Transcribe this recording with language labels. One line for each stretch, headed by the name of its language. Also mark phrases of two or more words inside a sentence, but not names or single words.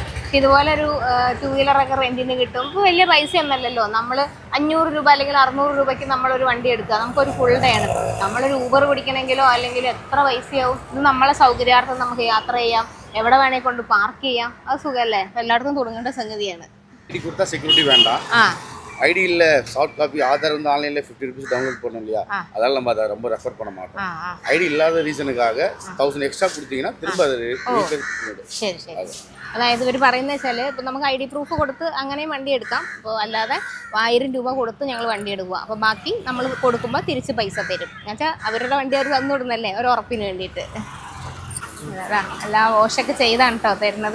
Malayalam: ഇതുപോലെ ഒരു 2 വീലറൊക്കെ റെൻറ്റിന് കിട്ടും. ഇപ്പോൾ വലിയ പൈസ ഒന്നല്ലല്ലോ. നമ്മൾ 500 രൂപ അല്ലെങ്കിൽ 600 രൂപയ്ക്ക് നമ്മളൊരു വണ്ടി എടുക്കുക, നമുക്കൊരു
English: full day
Malayalam: ആണ്. നമ്മളൊരു ഊബർ പിടിക്കണമെങ്കിലോ അല്ലെങ്കിൽ എത്ര പൈസയാവും. ഇത് നമ്മളെ സൗകര്യാർത്ഥം നമുക്ക് യാത്ര ചെയ്യാം, എവിടെ വേണേൽ കൊണ്ട് പാർക്ക് ചെയ്യാം. അത് സുഖമല്ലേ? എല്ലായിടത്തും തുടങ്ങേണ്ട സംഗതിയാണ്.
Tamil: செக்யூரிட்டி வேண்டாம். ஐடி இல்ல,
English: soft copy,
Tamil: ஆதார் வந்து ஆன்லைன்ல 50
English: rupees download
Tamil: பண்ணோம் இல்லையா, அதனால நம்ம அதை ரொம்ப ரெஃபர் பண்ண மாட்டோம். ஐடி இல்லாத ரீசனுக்காக 1000 எக்ஸ்ட்ரா கொடுத்தீங்கன்னா திரும்ப அது
Malayalam: ശരി ശരി. അതായത് ഇവർ പറയുന്നത് വെച്ചാൽ, ഇപ്പോൾ നമുക്ക്
English: ID proof
Malayalam: കൊടുത്ത് അങ്ങനെയും വണ്ടി എടുക്കാം. അപ്പോൾ അല്ലാതെ 1000 രൂപ കൊടുത്ത് ഞങ്ങൾ വണ്ടി എടുക്കുക, അപ്പോൾ ബാക്കി നമ്മൾ കൊടുക്കുമ്പോൾ തിരിച്ച് പൈസ തരും. എന്നുവെച്ചാൽ അവരുടെ വണ്ടി അവർ തന്നു വിടുന്നല്ലേ, ഒരു ഉറപ്പിന് വേണ്ടിയിട്ട്. അതാ എല്ലാ വാഷൊക്കെ ചെയ്താണ് കേട്ടോ തരുന്നത്.